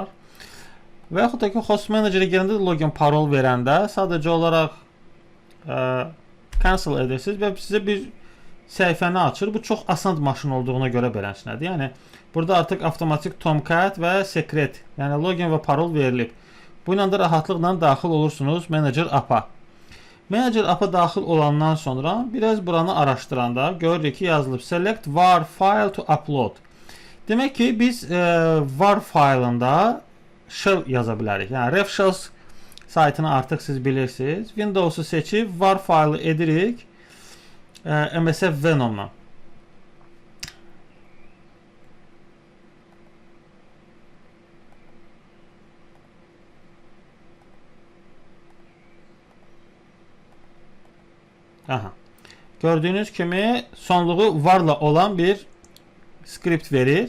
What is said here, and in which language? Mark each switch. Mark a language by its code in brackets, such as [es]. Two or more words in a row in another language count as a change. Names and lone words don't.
[az] Və yaxud da ki, [en] host manager-ə [az] girəndə login parol verəndə sadəcə olaraq cancel edirsiniz və sizə bir səhifəni açır. Bu çox asan maşın olduğuna görə beləsinədir. Yəni, burada artıq avtomatik Tomcat və secret, yəni login və parol verilib. Bu ilə də rahatlıqla daxil olursunuz [en] Manager app-a. Manager app-a [az] daxil olandan sonra biraz buranı araşdıranda görürük ki, yazılıb [en] select var file to upload. [az] Demək ki, biz var faylında shell yaza bilərik. Yəni, RefShells saytını artıq siz bilirsiniz. Windows'u seçib var faylı edirik MSF Venom'la. Gördüyünüz kimi sonluğu varla olan bir skript verir.